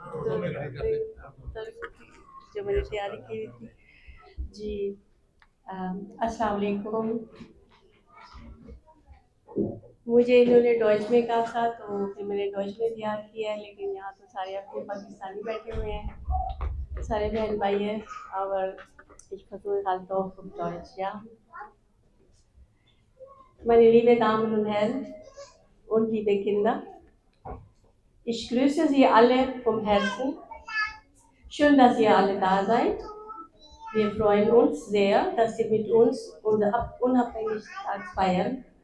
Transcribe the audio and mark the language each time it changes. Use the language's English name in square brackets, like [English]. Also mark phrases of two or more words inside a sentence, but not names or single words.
[Hindi] जो मैंने तैयारी की थी जी। अस्सलाम वालेकुम। मुझे इन्होंने डॉइच में कहा था तो फिर मैंने डॉइच में तैयार किया है, लेकिन यहाँ तो सारे अपने पाकिस्तानी बैठे हुए हैं, सारे बहन भाई हैं। [German] और ich versuche halt doch auf Deutsch, ja. Meine lieben Damen und Herren und liebe Kinder, ich grüße Sie alle vom Herzen. Schön, dass ihr alle da seid. Wir freuen uns sehr, dass Sie mit uns unsere Unabhängigkeit feiern.